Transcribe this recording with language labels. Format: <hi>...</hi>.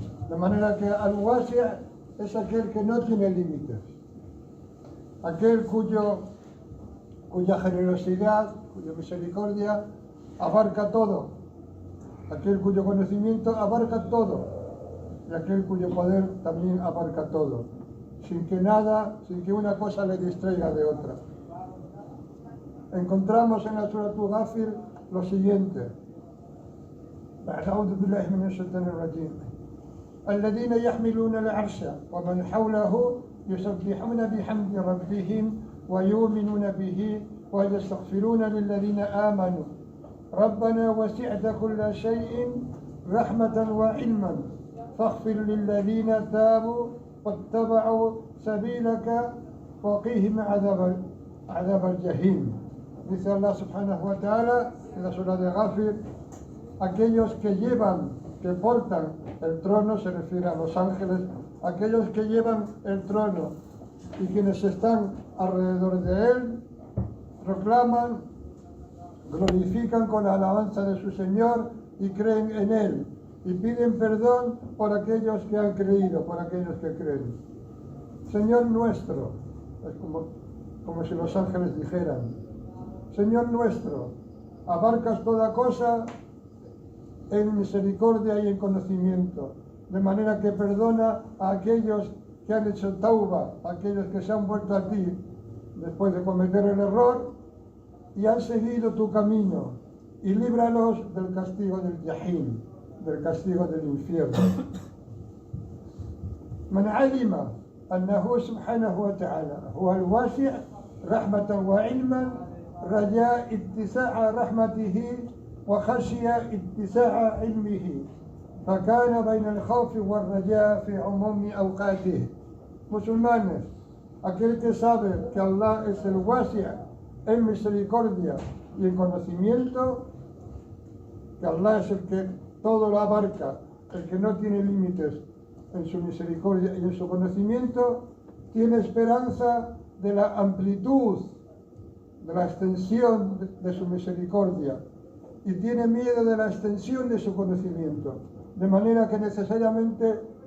<es>De manera que Al-Wasi' es aquel que no tiene límites, aquel cuya generosidad, cuya misericordia abarca todo, aquel cuyo conocimiento abarca todo, y aquel cuyo poder también abarca todo, sin que una cosa le distraiga de otra. Encontramos en la Surah Ghafir lo siguiente:</es> <ar>أعوذ بالله من الشيطان الرجيم الذين يحملون العرش ومن حوله يسبحون بحمد ربهم ويؤمنون به ويستغفرون للذين آمنوا ربنا وسعت كل شيء رحمة وعلما فاغفر للذين تابوا واتبعوا سبيلك وقيهم عذاب الجحيم.</ar> <es>Dice Allah subhanahu wa ta'ala en la Surah de Ghafir: aquellos que portan el trono, se refiere a los ángeles, aquellos que llevan el trono y quienes están alrededor de él, proclaman, glorifican con la alabanza de su Señor y creen en él, y piden perdón por aquellos que han creído, por aquellos que creen. Señor nuestro, es como si los ángeles dijeran: Señor nuestro, abarcas toda cosa en misericordia y en conocimiento, de manera que perdona a aquellos que han hecho tauba, a aquellos que se han vuelto a ti después de cometer el error y han seguido tu camino, y líbralos del castigo del Yahim, del castigo del infierno.</es> <ar>من علم أنه سبحانه وتعالى هو الواسع رحمة وعلما رجاء اتساع رحمته وخشي اتساع علمه فكان بين الخوف والرجاء في عموم أوقاته.</ar> <es>Musulmanes, aquel que sabe que Allah es el Wasi' en misericordia y en conocimiento, que Allah es el que todo lo abarca, el que no tiene límites en su misericordia y en su conocimiento, tiene esperanza de la amplitud, de la extensión de su misericordia, y tiene miedo de la extensión de su conocimiento, de manera que necesariamente</es>